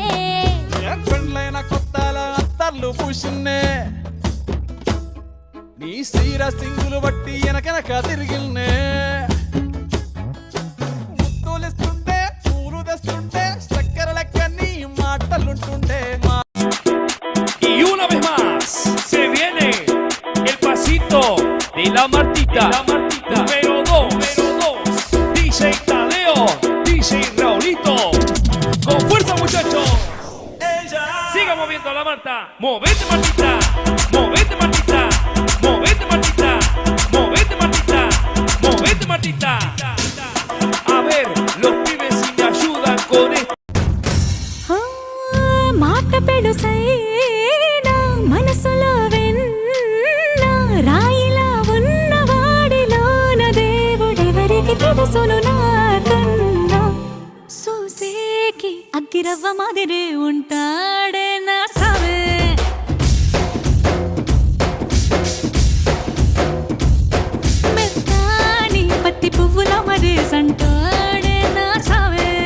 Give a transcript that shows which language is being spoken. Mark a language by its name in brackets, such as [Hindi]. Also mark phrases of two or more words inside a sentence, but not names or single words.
[Telugu] పెండ్లైన కొత్తాల అత్తర్లు పూసిన్నే నీ సీర సింగులు బట్టి వెనకెనక తిరిగిల్నే ముత్తులిస్తుంటే పూలు తెస్తుంటే చక్కెర లెక్క నీ మాటలుంటుండే [Spanish] Y una vez más se viene el pasito de la Martita, número 2, DJ Tadeo, DJ Raulito, con fuerza muchachos, siga moviendo la Marta, movete Martita, movete Martita, movete Martita, movete Martita, movete Martita, a ver los pibes si me ayudan con esto. [Telugu] మాట పెడుసైనా మనసులో వెన్న రాయిలా ఉన్నవాడిలోన దేవుడెవరికి తెలుసును నాకన్నా చూసేకి అగ్గిరవ్వ మాదిరే ఉంటాడే నా సావే మెత్తాని పత్తి పువ్వుల మరేసంటాడే నా సావే